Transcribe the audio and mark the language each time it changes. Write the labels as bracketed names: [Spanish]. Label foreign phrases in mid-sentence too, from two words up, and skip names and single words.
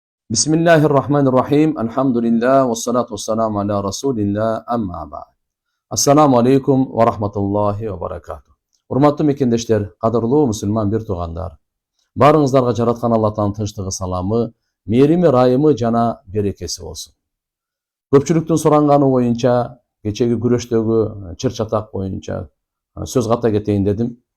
[Arabic] بسم الله الرحمن الرحيم. Alhamdulillah. والصلاة والسلام على رسول الله. أما بعد. السلام عليكم ورحمة الله وبركاته. [Kyrgyz] Урматтуу мекендештер, кадырлуу мусулман бир туугандар. Барыңыздарга жараткан Аллахтын тынчтыгы, саламы, мээрими, райымы жана берекеси болсун. Көпчүлүктүн суранганы боюнча, кечеги күрөштөгү чыр-чатак боюнча сөз ката кетейин дедим.